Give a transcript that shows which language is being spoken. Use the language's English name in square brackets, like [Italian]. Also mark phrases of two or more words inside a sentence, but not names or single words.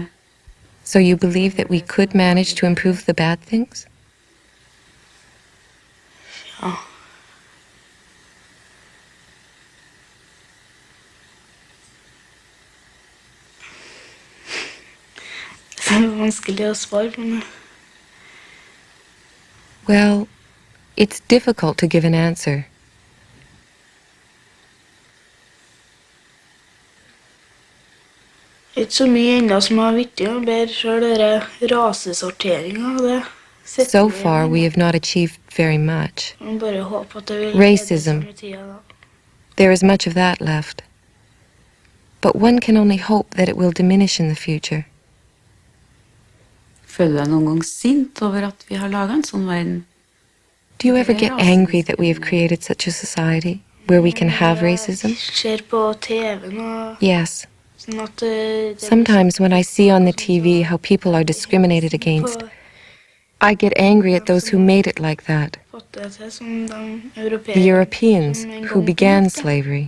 [English] So you believe that we could manage to improve the bad things? [Norwegian] Ja. Det er vanskelig å svare på det. [English] Well, it's difficult to give an answer. [Norwegian] Ikke så mye enda som har viktig å bedre selv rasesorteringen. [English] So far, we have not achieved very much. [Norwegian] Bare håpe at det vil [English] Racism. There is much of that left. But one can only hope that it will diminish in the future. [Norwegian] Føler du deg noen gang sint over at vi har laget en sånn verden? [English] Do you ever get angry that we have created such a society where we can have racism? [Norwegian] Ser på TV-en og [English] Yes. [Norwegian] sånn at det [English] Sometimes when I see on the TV how people are discriminated against, I get angry at those who made it like that. [Norwegian] fått det til som de [English] The Europeans who began slavery.